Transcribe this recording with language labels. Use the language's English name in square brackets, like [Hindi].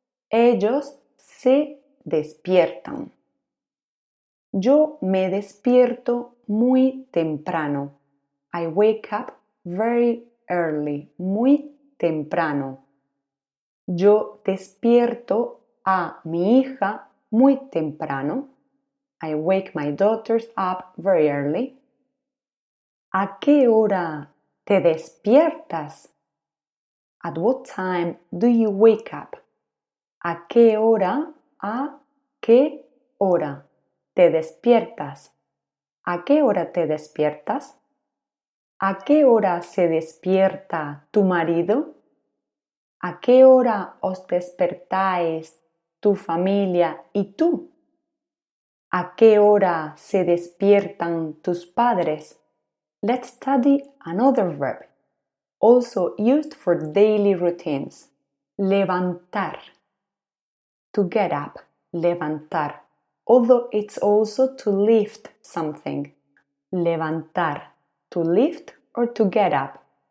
[Spanish] Ellos se despiertan. Yo me despierto muy temprano. [English] I wake up very early. [Spanish] Muy temprano. Yo despierto a mi hija muy temprano. [English] I wake my daughters up very early. [Spanish] ¿A qué hora te despiertas? [English] At what time do you wake up? [Spanish] ¿A qué hora? ¿A qué hora te despiertas? ¿A qué hora te despiertas? ¿A qué hora se despierta tu marido? ¿A qué hora os despertáis tu familia y tú? ¿A qué hora se despiertan tus padres? [English] Let's study another verb, also used for daily routines. Levantar. To get up. Levantar. Although it's also to lift something. Levantar. To lift or to get up.